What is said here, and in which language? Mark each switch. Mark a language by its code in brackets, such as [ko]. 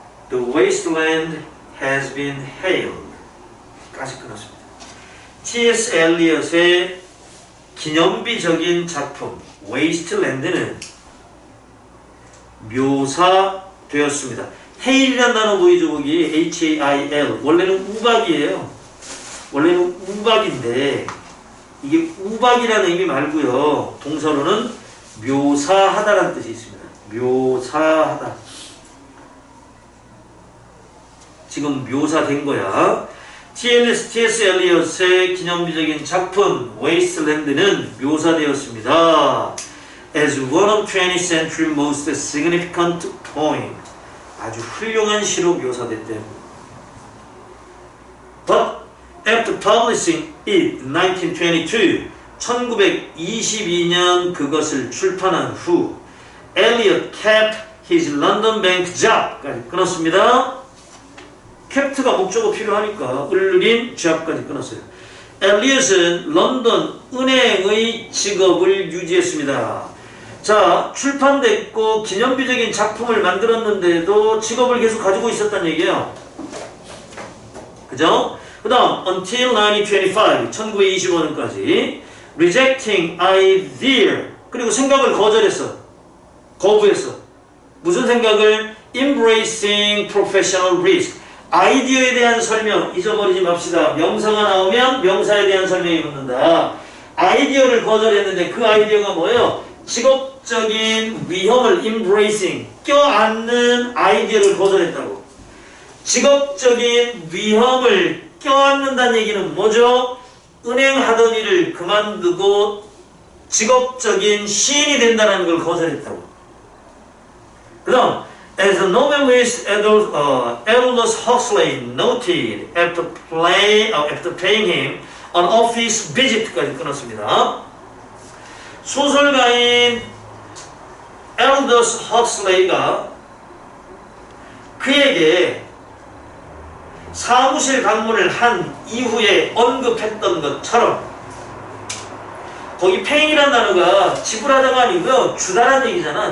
[en] The wasteland has been hailed. [ko] 까지 끊었습니다. T.S. 엘리엇의 기념비적인 작품 웨이스트랜드는 묘사되었습니다. hail이라는 단어 보이죠? 거기 H-A-I-L. 원래는 우박이에요. 원래는 우박인데 이게 우박이라는 의미 말고요. 동사로는 묘사하다라는 뜻이 있습니다. 묘사하다. 지금 묘사된 거야. T.S. 엘리엇의 기념비적인 작품 웨이스트랜드는 묘사되었습니다. [en] As one of 20th century most significant poem. [ko] 아주 훌륭한 시로 묘사됐대요. [en] But after publishing it in 1922, [ko] 1922년 그것을 출판한 후 [en] Eliot kept his London bank job까지 [ko] 끊었습니다. 캡트가 목적어 필요하니까 을린 job까지 끊었어요. 엘리엇은 런던 은행의 직업을 유지했습니다. 자, 출판됐고 기념비적인 작품을 만들었는데도 직업을 계속 가지고 있었다는 얘기예요. 그죠? 그 다음 [en] until 1925, [ko] 1925년까지 [en] rejecting idea, [ko] 그리고 생각을 거부했어. 무슨 생각을? [en] embracing professional risk. [ko] 아이디어에 대한 설명 잊어버리지 맙시다. 명사가 나오면 명사에 대한 설명이 붙는다. 아이디어를 거절했는데 그 아이디어가 뭐예요? 직업적인 위험을 embracing, 껴안는 아이디어를 거절했다고. 직업적인 위험을 껴안는다는 얘기는 뭐죠? 은행 하던 일을 그만두고 직업적인 시인이 된다는 걸 거절했다고. 그 다음 [en] As the novelist Aldous Huxley noted after paying him an office visit까지 [ko] 끊었습니다. 소설가인 Aldous Huxley가 그에게 사무실 방문을 한 이후에 언급했던 것처럼, 거기 pay이라는 단어가 지불하다가 아니고요, 주다라는 얘기잖아.